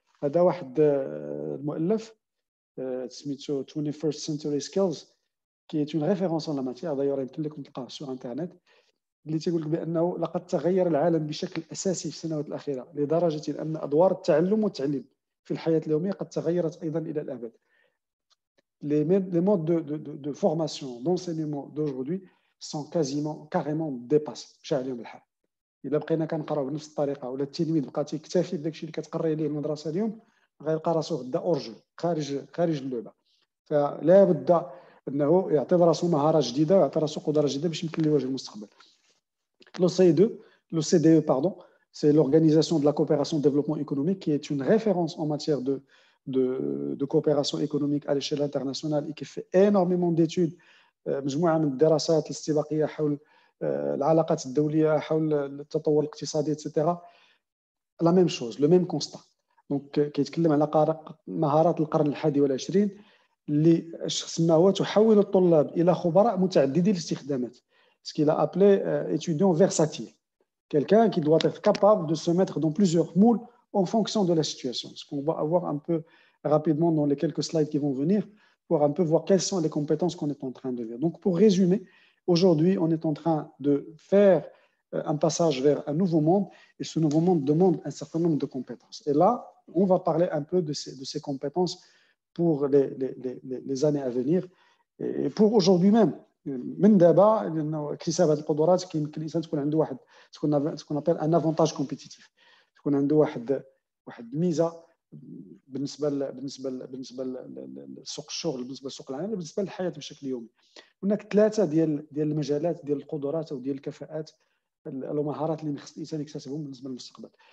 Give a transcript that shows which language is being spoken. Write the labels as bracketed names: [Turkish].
[Arabic] هذا واحد المؤلف سميتو [French] 21st Century Skills qui est une référence en la matière. [Arabic] D'ailleurs يمكن لكم تلقاه [French] sur internet. [Arabic] اللي تيقول لك بانه لقد تغير العالم بشكل اساسي في السنوات الاخيره لدرجه ان ادوار التعلم والتعليم في الحياه اليوميه قد تغيرت ايضا الى الابد. [French] Les modes de formation, d'enseignement d'aujourd'hui sont carrément dépassés. [Arabic] مشى عليهم الحال. الا بقينا كنقراو بنفس الطريقه ولا التلميذ بقى تيكتفي بداك الشيء اللي كتقري ليه المدرسه اليوم غيلقى راسو غدا اورجو خارج اللعبه. فلا بد انه يعطي راسو مهارات جديده ويعطي راسو قدرات جديده باش يمكن له يواجه المستقبل. [French] Le CDE, pardon, c'est l'Organisation de la coopération et développement économique qui est une référence en matière de coopération économique à l'échelle internationale et qui fait énormément d'études, [Arabic] مجموعة من الدراسات الاستباقية حول العلاقات الدولية حول التطور الاقتصادي [French] etc. La même chose, le même constat. [Arabic] Donc كيتكلم على مهارات القرن ال21 اللي سماوها تحول الطلاب إلى خبراء متعددي الاستخدامات. [French] Ce qu'il a appelé étudiant versatile. Quelqu'un qui doit être capable de se mettre dans plusieurs moules en fonction de la situation. Ce qu'on va avoir un peu rapidement dans les quelques slides qui vont venir pour un peu voir quelles sont les compétences qu'on est en train de voir. Donc, pour résumer, aujourd'hui, on est en train de faire un passage vers un nouveau monde et ce nouveau monde demande un certain nombre de compétences. Et là, on va parler un peu de ces compétences pour les années à venir et pour aujourd'hui même. [Arabic] من دابا لانه اكتساب هذه القدرات كيمكن الانسان تكون عنده تكون ابل [French] ان افونتاج كومبيتيتيف، [Arabic] تكون عنده واحد الميزه بالنسبه لسوق الشغل، بالنسبه لسوق العمل، بالنسبه للحياه بشكل يومي. هناك ثلاثه ديال المجالات ديال القدرات او ديال الكفاءات المهارات اللي خص الانسان يكتسبهم بالنسبه للمستقبل.